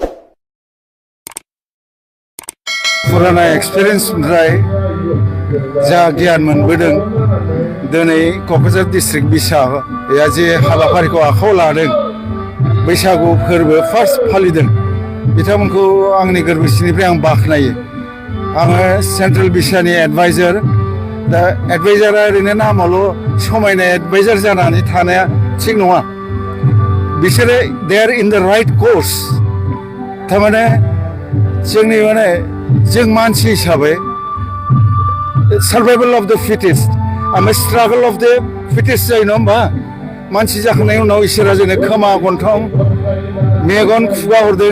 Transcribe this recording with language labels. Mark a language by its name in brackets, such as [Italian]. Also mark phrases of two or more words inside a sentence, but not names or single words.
[Bodo] पुराना एक्सपिरियेन्सनिफ्राय जा गियान मोनबोदों, दिनै क'क्राझार डिस्ट्रिक्ट बिसाया जे हाबाफारिखौ आखायाव लादों, बैसागु फोरबो फार्स्ट फालिदों, बिथांमोनखौ आंनि गोरबोसिनिफ्राय आं बाख्नायो। आङो सेन्ट्रेल बिसानि एडभाइजार। दा एडभाइजारा ओरैनो नामावल' समायनाय एडभाइजार जानानै थानाया थिग नङा। [English] बिसोरो they are in the right course. [Bodo] थारमाने जोंनि जों मानसि हिसाबै [English] survival of the fittest [Bodo] ओमफ्राय [English] struggle of the fittest [Bodo] जायो नङा होमबा? मानसि जाखांनायनि उनाव इसोरा जोंनो खोमा, गन्थं, मेगन, खुगा हरदों।